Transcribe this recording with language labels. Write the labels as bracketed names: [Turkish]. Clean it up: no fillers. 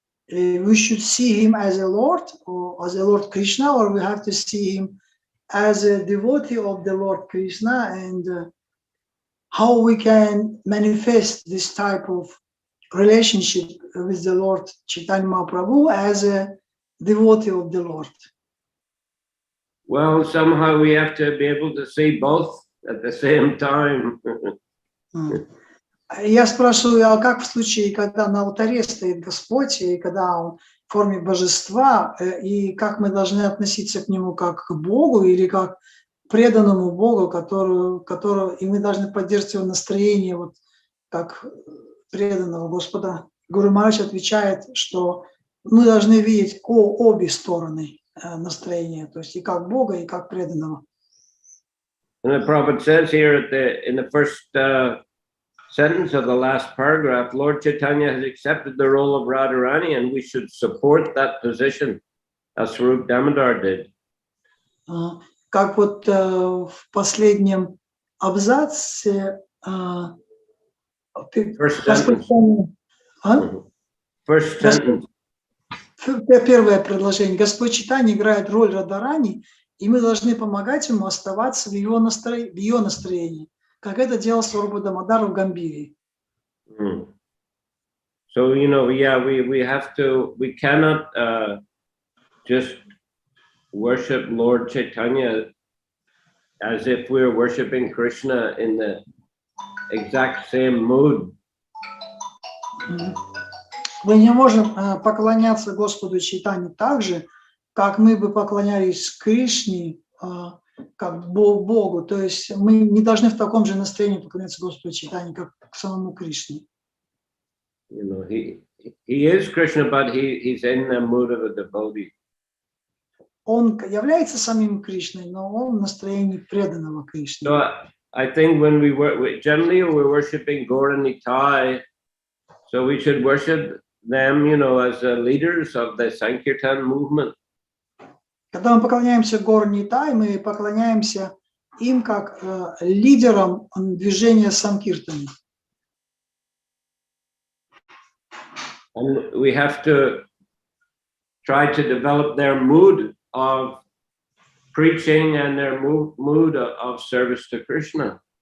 [English] We should see him as a Lord or as a Lord Krishna, or we have to see him as a devotee of the Lord Krishna, and how we can manifest this type of relationship with the Lord Chaitanya Mahaprabhu as a devotee of the Lord. Well, somehow we have to be able to see both at the same time. [Russian] Я спрашиваю, а как в случае, когда на алтаре стоит Господь, и когда Он в форме божества, и как мы должны относиться к Нему как к Богу или как к преданному Богу, и мы должны поддерживать Его настроение, вот как преданного Господа. Гуру Махарадж отвечает, что мы должны видеть обе стороны настроения, то есть и как Бога, и как преданного. [English] And the Prabhupada says here in the first sentence of the last paragraph, Lord Chaitanya has accepted the role of Radharani, and we should support that position, as Swarup Damodar did. [Russian] Как вот в последнем абзаце [English] First sentence. First sentence. [Russian] Первое предложение. Господь Чайтаньи играет роль Радарани, и мы должны помогать ему оставаться в ее настроении, как это делал Сварупа Дамодар в Гамбире. [English] So, you know, yeah, we cannot just worship Lord Chaitanya as if we're worshiping Krishna in the exact same mood. [Russian] Мы не можем поклоняться Господу Чайтаньи так же, как мы бы поклонялись Кришне, как Богу. То есть мы не должны в таком же настроении поклоняться Господу Чайтаньи, как к самому Кришне. [English] You know, he is Krishna, but he's in the mood of a devotee. [Russian] Он является самим Кришной, но он в настроении преданного Кришне. [English] So I think when generally we're worshiping Gaur and Nitai, so we should worship them, you know, as leaders of the Sankirtan movement. [Russian] Когда мы поклоняемся Гор Нитай, мы поклоняемся им как лидерам движения Санкиртаны. [English] And we have to try to develop their mood of preaching and their mood of service to Krishna.